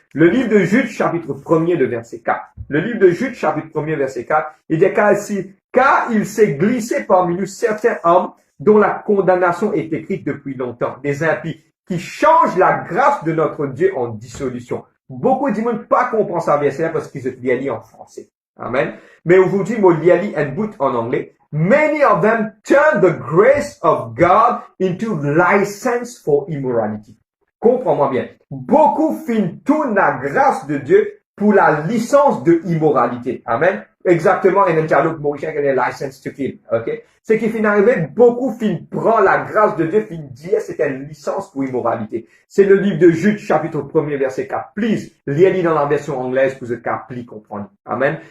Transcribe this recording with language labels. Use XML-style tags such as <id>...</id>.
<fr>Le livre de Jude, chapitre 1er, le verset 4. Le livre de Jude, chapitre 1er, verset 4, il dit car il s'est glissé parmi nous certains hommes dont la condamnation est écrite depuis longtemps, des impies, qui changent la grâce de notre Dieu en dissolution. Beaucoup de gens ne pas comprendre ça verset parce qu'ils se lient en français. Amen. Mais aujourd'hui, moi, lis un bout en anglais.</fr> <en>Many of them turn the grace of God into license for immorality.</en> <fr>Comprends-moi bien. Beaucoup tournent la grâce de Dieu pour la licence de immoralité. Amen. Exactement, et un dialogue mauricien qui est</fr> <en>license to kill.</en> <fr>Ok? Ce qui finit arrivé, beaucoup prend la grâce de Dieu, dire c'est une licence pour immoralité. C'est le livre de Jude, chapitre 1er, verset 4. Please, lisez-le dans la version anglaise pour que vous comprendre. Amen.</fr>